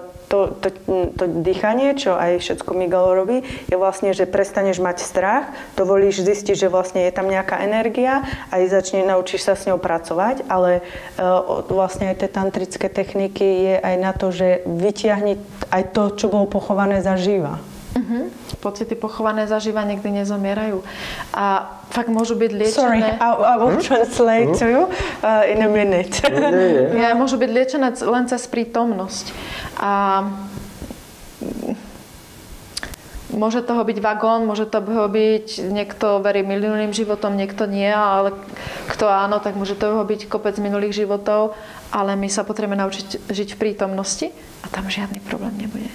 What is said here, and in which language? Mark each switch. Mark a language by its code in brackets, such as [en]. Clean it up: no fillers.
[sk] to dýchanie, čo aj všetko Miguel robí, je vlastne, že prestaneš mať strach, dovolíš zistiť, že vlastne je tam nejaká energia a naučíš sa s ňou pracovať, ale vlastne aj tie tantrické techniky je aj na to, že vytiahni aj to, čo bolo pochované zaživa. Pocity pochované zaživa nikdy nezomierajú. A fakt môžu byť liečené... [en] Sorry, I will translate to you in a minute. [sk] Ja, môžu byť liečené len cez prítomnosť. A môže toho byť vagón, môže toho byť, niekto verí minulým životom, niekto nie, ale kto áno, tak môže toho byť kopec minulých životov, ale my sa potrebujeme naučiť žiť v prítomnosti a tam žiadny problém nebude.